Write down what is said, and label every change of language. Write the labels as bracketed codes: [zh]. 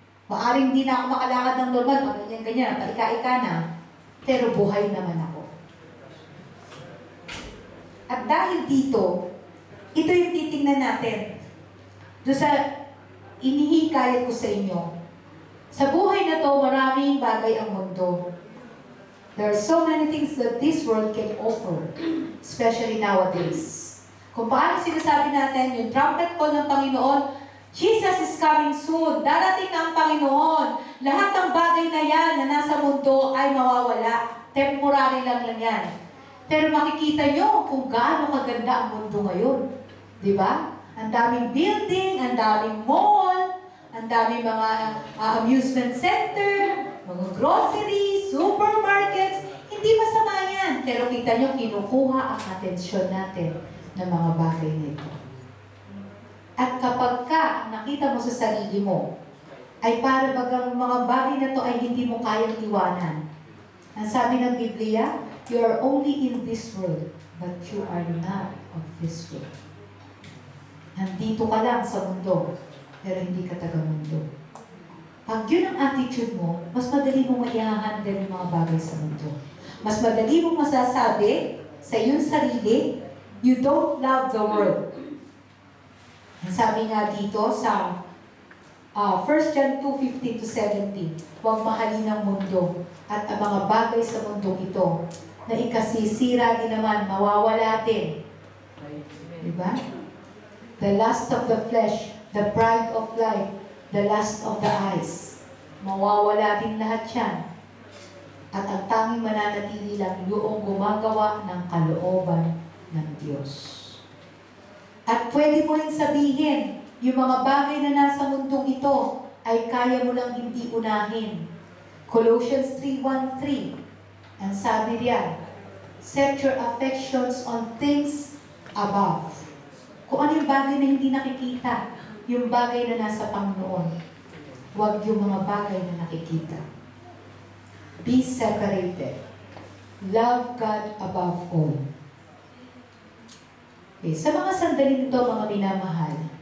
[tl] Maaring di na ako makalakad ng normal, ganyan-ganyan, paika-ika na. Pero buhay naman ako. At dahil dito, ito yung titingnan natin. Doon sa inihikayat ko sa inyo. Sa buhay na to, maraming bagay ang mundo. [en] There are so many things that this world can offer, especially nowadays. [tl] Kung paano sinasabi natin, yung trumpet call ng Panginoon, [en] Jesus is coming soon. [tl] Darating na ang Panginoon. Lahat ng bagay na yan na nasa mundo ay mawawala. Temporary lang yan. Pero makikita nyo kung gaano kaganda ang mundo ngayon. Di ba? Ang daming building, ang daming mall, ang daming mga amusement center, mga groceries, supermarkets. Hindi masama yan. Pero kita nyo, kinukuha ang atensyon natin ng mga bagay nito. At kapag nakita mo sa sarili mo, ay para bagang mga bagay na to ay hindi mo kayang iwanan. Ang sabi ng Biblia, [en] you are only in this world, but you are not of this world. [tl] Nandito ka lang sa mundo, pero hindi ka taga-mundo. Pag yun ang attitude mo, mas madali mong i-handle yung mga bagay sa mundo. Mas madali mong masasabi sa iyong sarili, [en] you don't love the world. [tl] Ang sabi nga dito sa 1 John 2:15-17, huwag mahalin ang mundo at ang mga bagay sa mundong ito na ikasisira din naman, mawawala din. Diba? [en] The lust of the flesh, the pride of life, the lust of the eyes. [tl] Mawawala din lahat yan. At ang tanging mananatili lang yung gumagawa ng kalooban ng Diyos. At pwede mo rin sabihin, yung mga bagay na nasa mundong ito ay kaya mo lang hindi unahin. [en] Colossians 3:1-3. [tl] Ang sabi riyan, [en] set your affections on things above. [tl] Kung ano yung bagay na hindi nakikita, yung bagay na nasa Panginoon. Huwag yung mga bagay na nakikita. [en] Be separated. Love God above all. [tl] Okay, sa mga sandali nito, mga minamahal,